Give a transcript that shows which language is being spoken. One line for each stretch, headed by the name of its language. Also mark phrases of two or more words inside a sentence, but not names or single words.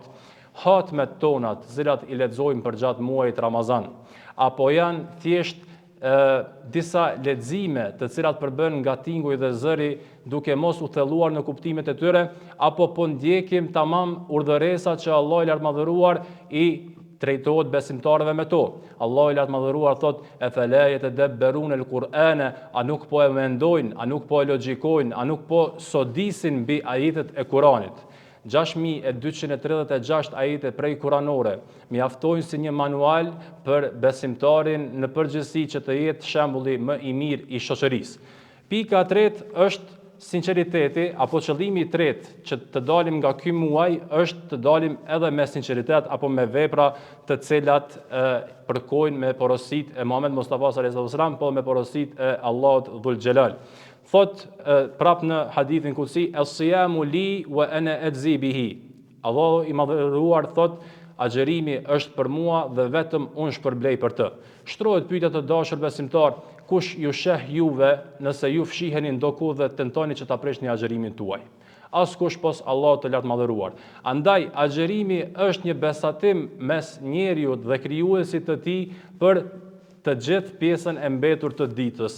Albanian: Hatmet tona të cilat i lexojmë për gjatë muajit Ramazan, apo janë thjesht disa lexime të cilat përbën nga tinguj dhe zëri duke mos u thelluar në kuptimet e tyre, apo po ndjekim tamam urdhëresat që Allah i lartëmadhëruar i drejtohet besimtarëve me to. Allahu i lartë madhëruar thot:
Arabic: "أفلا يتدبرون القرآن",
Albanian: a nuk po e mendojnë, a nuk po e logjikojnë, a nuk po sodisin mbi ajetet e Kuranit. 6236 ajete prej kuranore mjaftojnë si një manual për besimtarin në përgjithësi që të jetë shembulli më i mirë i shoqërisë. Pika e tretë është sinqeriteti, apo qëllimi i tretë që të dalim nga ky muaj është të dalim edhe me sinqeritet apo me vepra të cilat përkojnë me porositë e Muhamedit Mustafa
Arabic: صلى الله عليه وسلم,
Albanian: po me porositë e Allahut
Arabic: ذو الجلال. Thot prap në hadithin kutsi: "الصيام لي وأنا أجزي به".
Albanian: Allahu i madhëruar thot: "Agjerimi është për mua dhe vetëm unë shpërblej për të." Shtrohet pyetja të dashur besimtar: kush ju sheh juve nëse ju fshiheni ndoku dhe tentoni që ta prishni agjerimin tuaj? Askush pos Allahut të lartë madhëruar. Andaj agjerimi është një besatim mes njeriut dhe krijuesit të tij për të gjithë pjesën e mbetur të ditës.